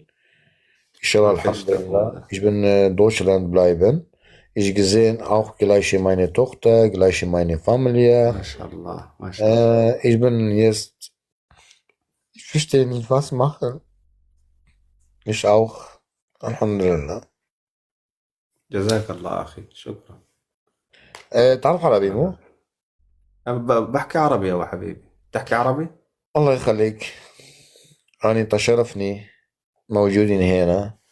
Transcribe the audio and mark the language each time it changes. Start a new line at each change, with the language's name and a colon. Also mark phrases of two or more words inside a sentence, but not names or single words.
Arabic: إن شاء الله، الحمد لله.
German: Ich bin in Deutschland bleiben. Ich gesehen auch gleich meine Tochter, gleich meine Familie. Mashallah. Ich bin jetzt, ich verstehe nicht, was machen. Ich auch. Alhamdulillah.
Arabic: جزاك الله أخي شكرا. تعرف عربي مو؟ بحكي عربي يا حبيبي. تحكي عربي؟ الله يخليك. أنا تشرفني موجودين هنا.